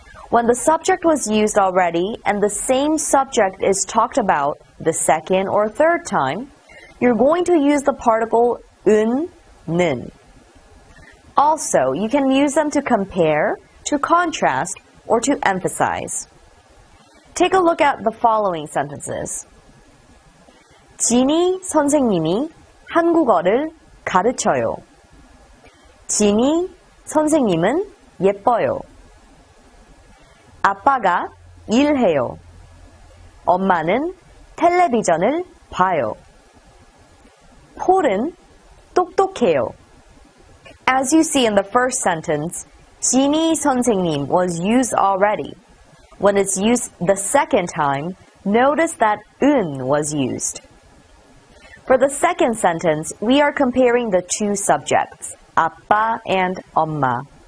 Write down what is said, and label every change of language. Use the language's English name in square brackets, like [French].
[English] When the subject was used already and the same subject is talked about the second or third time, you're going to use the particle 는. Also, you can use them to compare, to contrast, or to emphasize. Take a look at the following sentences. [Korean] 지니 선생님이 한국어를 가르쳐요. 지니 선생님은 예뻐요. 아빠가 일해요. 엄마는 텔레비전을 봐요. 폴은 똑똑해요. [English] As you see in the first sentence, 지니 선생님 was used already. When it's used the second time, notice that 은 was used. For the second sentence, we are comparing the two subjects, 아빠 and 엄마.